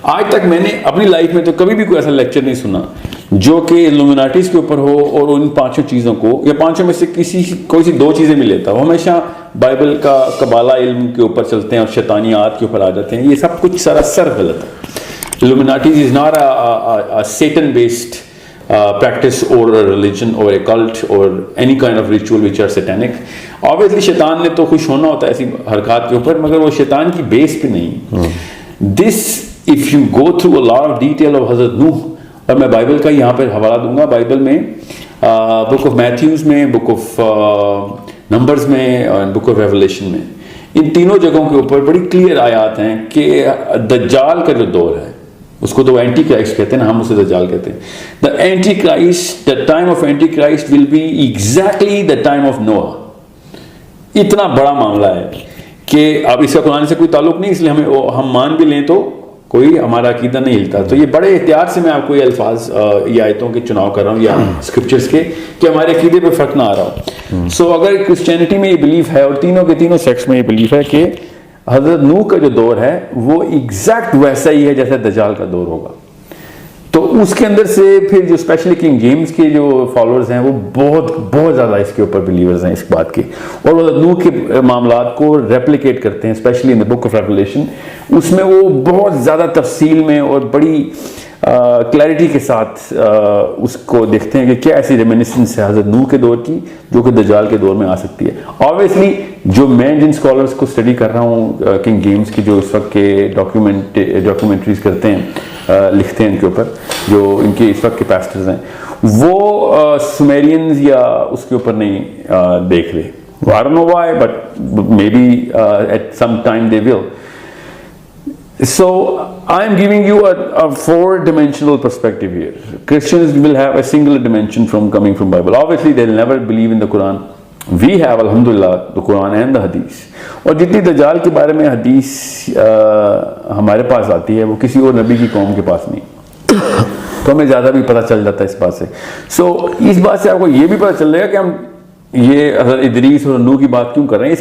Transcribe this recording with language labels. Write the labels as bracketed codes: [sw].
[ur] آج تک میں نے اپنی لائف میں تو کبھی بھی کوئی ایسا لیکچر نہیں سنا جو کہ الومناٹیز کے اوپر ہو اور ان 5 چیزوں کو یا 5 میں سے کوئی سی 2 چیزیں میں لیتا ہوں. ہمیشہ بائبل کا قبالہ علم کے اوپر چلتے ہیں اور شیطانیات کے اوپر آ جاتے ہیں. یہ سب کچھ سراسر غلط ہے. [en] Illuminatis is not a Satan-based practice or a religion or a cult or any kind of ritual which are satanic. [ur] Obviously شیطان نے تو خوش ہونا ہوتا ہے ایسی حرکات کے اوپر, مگر وہ شیطان کی بیس پہ نہیں. [en] This if you go through a lot of detail of [ur] حضرت نوح, اور میں بائبل کا یہاں پر حوالہ دوں گا, بائبل میں بک آف میتھیوز میں, بک آف نمبرز میں اور بک آف ریولیشن میں, ان تینوں جگہوں کے اوپر بڑی کلیئر آیات ہیں کہ دجال کا جو دور ہے اس کو تو اینٹی کرائسٹ کہتے ہیں نا, ہم اسے دجال کہتے ہیں. [en] The antichrist, the time of antichrist will be exactly the time of Noah. [ur] اتنا بڑا معاملہ ہے کہ اب اس کا قرآن سے کوئی تعلق نہیں, اس لیے ہم مان بھی لیں تو کوئی ہمارا عقیدہ نہیں ہلتا. تو یہ بڑے احتیاط سے میں آپ کو یہ الفاظ یا آیتوں کے چناؤ کر رہا ہوں یا اسکرپچرز کے, کہ ہمارے عقیدے پہ فرق نہ آ رہا ہو. سو اگر کرسچینٹی میں یہ بلیف ہے اور تینوں کے تینوں سیکٹس میں یہ بلیف ہے کہ حضرت نوح کا جو دور ہے وہ ایگزیکٹ ویسا ہی ہے جیسے دجال کا دور ہوگا, تو اس کے اندر سے پھر جو اسپیشلی کنگ جیمز کے جو فالوورز ہیں وہ بہت زیادہ اس کے اوپر بلیورز ہیں اس بات کے, اور وہ نوح کے معاملات کو ریپلیکیٹ کرتے ہیں especially in the book of revelation. اس میں وہ بہت زیادہ تفصیل میں اور بڑی کلیئرٹی کے ساتھ اس کو دیکھتے ہیں کہ کیا ایسی ریمینسنس ہے حضرت نوح کے دور کی جو کہ دجال کے دور میں آ سکتی ہے. آبویسلی جو میں جن اسکالرس کو اسٹڈی کر رہا ہوں کنگ جیمز کی, جو اس وقت کے ڈاکیومنٹریز کرتے ہیں, لکھتے ہیں ان کے اوپر, جو ان کے اس وقت کے پیسٹرز ہیں, وہ سمیرینز یا اس کے اوپر نہیں دیکھ رہے. [en] I don't know why, but maybe at some time they will. So I am giving you a four-dimensional perspective here. Christians will have a single dimension coming from Bible. Obviously, they'll never believe in the Quran. We have, alhamdulillah, the Quran and the Hadith. [ur] اور جتنی دجال کے بارے میں حدیث ہمارے پاس آتی ہے وہ کسی اور نبی کی قوم کے پاس نہیں، تو ہمیں زیادہ بھی پتہ چل جاتا ہے اس بات سے. سو اس بات سے آپ کو یہ بھی پتہ چل جائے گا کہ ہم یہ حضرت ادریس اور نوح کی بات کیوں کر رہے ہیں.